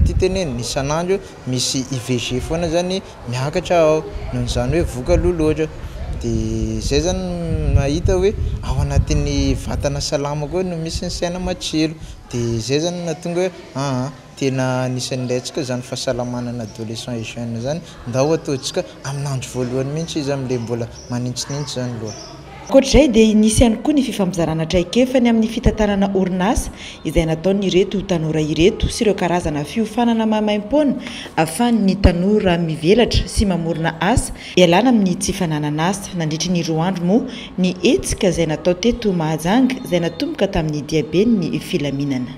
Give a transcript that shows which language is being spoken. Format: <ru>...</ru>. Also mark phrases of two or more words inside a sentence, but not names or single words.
<mg>ty teneny ny isan'andro misy IVG foana zany miakatra ao noho izany hoe voka loloatra dia zay zany mahita hoe ao anatin'ny vatana salama koa no misy ny saina matsilo dia zay zany nahatonga hoe tena anisan'ny ilayntsika zany fahasalamanana</mg> <fr>adolescent et jeune</fr> <mg>zany ndao ataontsika amin'ny andro voalohany mihitsy izy amin'ilay mbola manintsinintsy zany loha. Ankoatr'izay dia nisy ihany koa ny fifamizarana traikefany amin'ny fitantanana orinasa izay nataony ireto tanora ireto sy ireo karazana fiofanana mahamaim-poana ahafahan'ny tanora mivelatra sy mamorona asa ialana amin'ny tsy fananana asa nandritry ny 2 andro moa ny etsika izay natao teto Mahajanga izay natomboka tamin'ny diabeny ny filaminana.</mg>